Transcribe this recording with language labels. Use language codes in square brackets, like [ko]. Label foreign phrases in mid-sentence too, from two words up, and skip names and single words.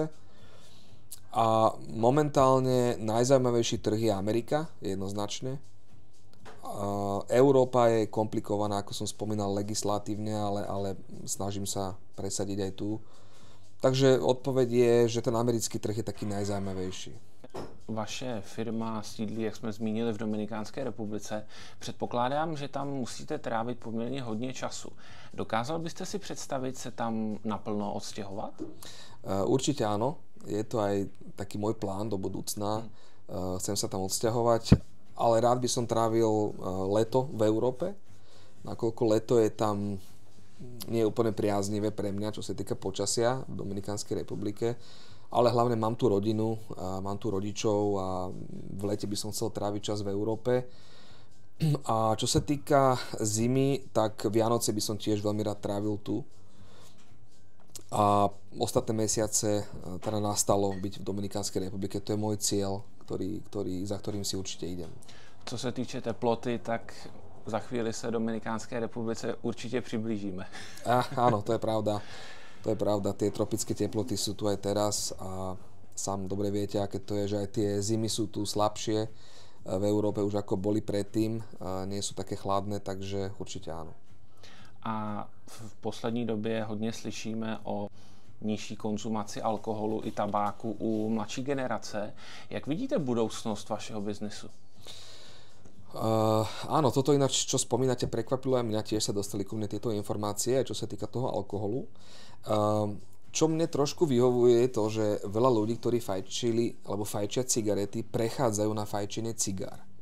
[sk] A momentálne najzaujímavejší trh je Amerika, jednoznačne. Európa je komplikovaná, ako som spomínal, legislatívne, ale snažím sa presadiť aj tu. Takže odpoveď je, že ten americký trh je taký najzaujímavejší. [cs] Vaše firma sídlí, jak jsme zmínili, v Dominikánské republice. Předpokládám, že tam musíte trávit poměrně hodně času. Dokázal byste si představit se tam naplno odstěhovat? [sk] Určite áno. Je to aj taký môj plán do budúcna. Chcem sa tam odsťahovať, ale rád by som trávil leto v Európe. Nakoľko leto je tam nie je úplne priaznivé pre mňa, čo sa týka počasia v Dominikánskej republike, ale hlavne mám tu rodinu, mám tu rodičov a v lete by som chcel tráviť čas v Európe. A čo sa týka zimy, tak Vianoce by som tiež veľmi rád trávil tu. A ostatné mesiace teda nastalo byť v Dominikánskej republike. To je môj cieľ, za ktorým si určite idem. [cs] Co se týče teploty, tak za chvíli se Dominikánské republice určitě přiblížíme. [sk] Áno, to je pravda. To je pravda. Tie tropické teploty sú tu aj teraz a sám dobre viete, aké to je, že aj tie zimy sú tu slabšie v Európe už ako boli predtým. Nie sú také chladné, takže určite áno. [cs] A v poslední době hodně slyšíme o nižší konzumaci alkoholu i tabáku u mladší generace. Jak vidíte budoucnosť vašeho biznesu? [sk] Áno, toto ináč, čo spomínate, prekvapilo aj mňa, tiež sa dostali ku mne tieto informácie, čo sa týka toho alkoholu. Čo mne trošku vyhovuje je to, že veľa ľudí, ktorí fajčili alebo fajčia cigarety, prechádzajú na fajčenie cigár.